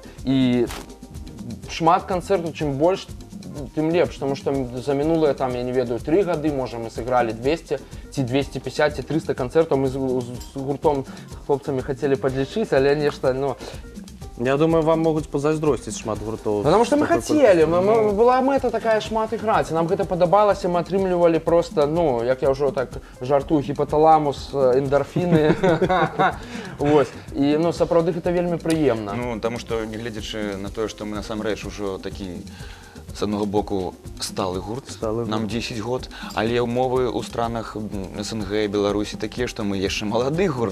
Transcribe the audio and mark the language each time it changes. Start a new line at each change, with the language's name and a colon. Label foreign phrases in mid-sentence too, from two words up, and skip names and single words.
Belarusian: І шмат канцэртаў, чым больш, тым лепш, тому што за мінулыя, там, я не ведаю, 3 гады, можа, мы сыгралі 200, ці 250, ці 300 канцэртаў. Мы з гуртом, хлопцамі хацелі падлічыць, але нешта, ну... Я думаю, вам могуць пазайздросціць шмат гуртоў.
Russian: Потому что
Belarusian: мы хотели, была мэта такая шмат іграць, нам гэта падабалася, мы атрымлівалі просто, ну, як я ўжо так жартую, гіпоталамус, эндорфіны. Вось. І, ну, сапраўды гэта вельмі прыемна. Ну, таму што, нягледзячы на тое, што мы насамрэч ужо такі, з аднаго боку, сталы гурт, нам 10 год, але ўмовы ў странах СНГ, Беларусі такія, што мы яшчэ малады гурт.